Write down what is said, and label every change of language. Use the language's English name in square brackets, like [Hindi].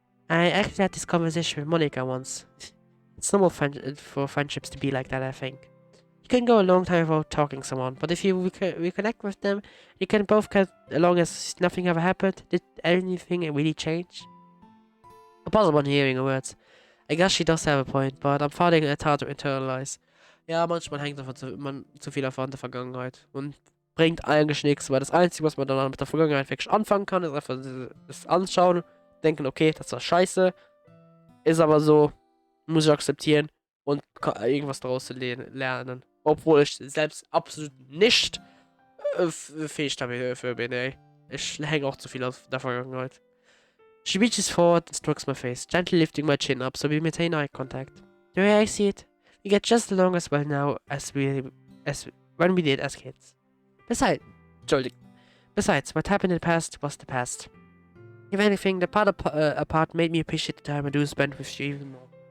[English] I actually had this conversation with Monica once. It's normal for friendships to be like that, I think. You can go a long time without talking to someone, but if you reconnect with them, you can both get along as nothing ever happened. Did anything really change? I pause upon hearing her words. I guess she does have a point, but I'm finding it hard to internalize. [German] Ja, manchmal hängt man zu viel davon der Vergangenheit und bringt eigentlich nichts, weil das Einzige, was man dann mit der Vergangenheit wirklich anfangen kann, ist einfach das Anschauen, denken, okay, das war scheiße, ist aber so, muss ich akzeptieren und irgendwas daraus lernen. Obwohl ich selbst absolut nicht fähig dafür bin, ey. Ich hänge auch zu viel auf der Vergangenheit. [English] She reaches forward and strokes my face, gently lifting my chin up so we maintain eye contact. The way I see it, we get just along as well now as when we did as kids. Besides, what happened in the past was the past. If anything, the part apart made me appreciate the time I do spend with you even more.